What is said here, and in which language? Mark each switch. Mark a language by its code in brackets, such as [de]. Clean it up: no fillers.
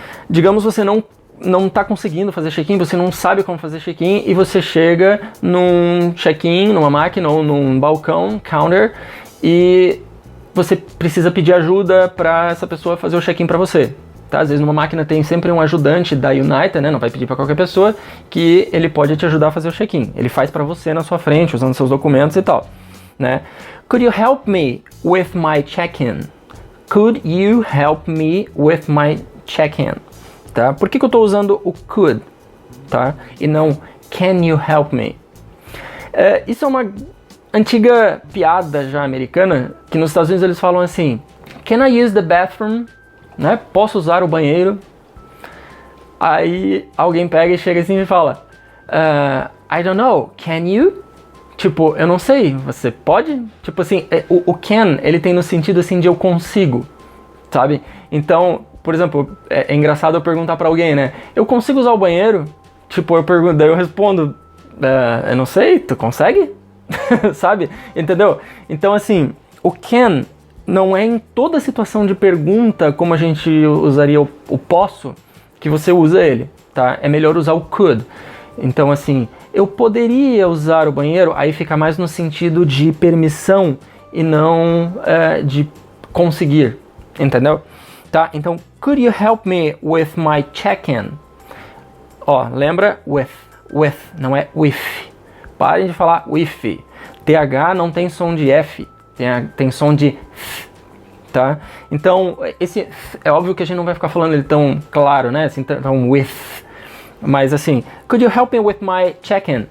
[pt] Digamos você não está conseguindo fazer check-in, você não sabe como fazer check-in, e você chega num check-in, numa máquina ou num balcão, counter, e você precisa pedir ajuda para essa pessoa fazer o check-in para você. Tá? Às vezes numa máquina tem sempre um ajudante da United, né? Não vai pedir para qualquer pessoa, que ele pode te ajudar a fazer o check-in. Ele faz para você na sua frente, usando seus documentos e tal, né? [en] Could you help me with my check-in? Could you help me with my check-in? [pt] Tá? Por que eu estou usando o could, tá? E não [en] can you help me? [pt] Isso é uma antiga piada já americana, que nos Estados Unidos eles falam assim, [en] can I use the bathroom? [pt] Né? Posso usar o banheiro? Aí alguém pega e chega assim e fala, [en] I don't know, can you? [pt] Tipo, eu não sei, você pode? Tipo assim, o can, ele tem no sentido assim de eu consigo, sabe? Então, por exemplo, é engraçado eu perguntar pra alguém, né? Eu consigo usar o banheiro? Tipo, eu pergunto, daí eu respondo, eu não sei, tu consegue? Sabe? Entendeu? Então, assim, o can não é em toda situação de pergunta como a gente usaria o posso, que você usa ele, tá? É melhor usar o could. Então, assim, eu poderia usar o banheiro, aí fica mais no sentido de permissão e não de conseguir, entendeu? Tá? Então, [en] could you help me with my check-in? [pt] Ó, lembra? With, não é with. Parem de falar with. TH não tem som de F, tem som de F, tá? Então, esse é óbvio que a gente não vai ficar falando ele tão claro, né? Assim, tão with. Mas assim, [en] could you help me with my check-in?